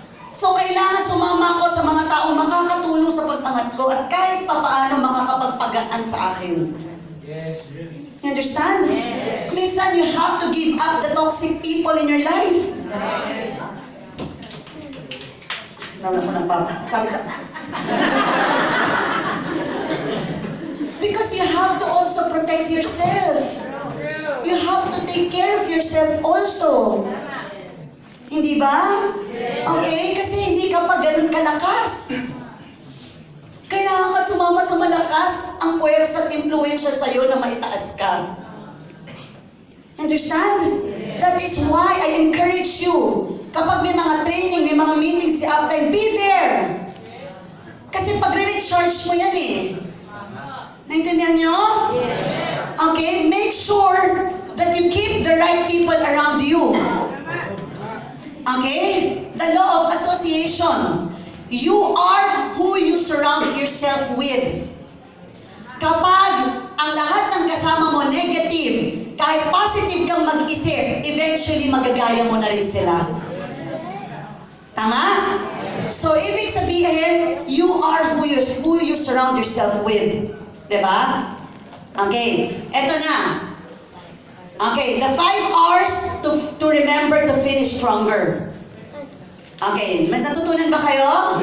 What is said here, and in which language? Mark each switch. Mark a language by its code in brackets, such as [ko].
[tl] So, kailangan sumama ako sa mga taong makakatulong sa pag-angat ko at kahit papaano makakapagpagaan sa akin. [en] You understand? Minsan, you have to give up the toxic people in your life. [tl] Nauna ko na, Papa. [en] Because you have to also protect yourself. You have to take care of yourself also. [tl] Hindi ba? Okay? Kasi hindi ka pa ganun kalakas. Kailangan ka sumama sa malakas ang puwersa at impluensya sa'yo na maitaas ka. [en] Understand? That is why I encourage you. [tl] Kapag may mga training, may mga meetings si Uptime, [en] be there. [tl] Kasi pag-recharge mo yan eh. Naintindihan nyo? Okay? [en] Make sure that you keep the right people around you. Okay? The law of association. You are who you surround yourself with. [tl] Kapag ang lahat ng kasama mo negative, kahit positive kang mag-isip, eventually magagaya mo na rin sila. Tama? [en] So, [tl] ibig sabihin, [en] you are who you surround yourself with. Diba? Okay. [tl] Eto na. [en] Okay, the 5 R's to remember to finish stronger. [tl] Okay, may natutunan ba kayo?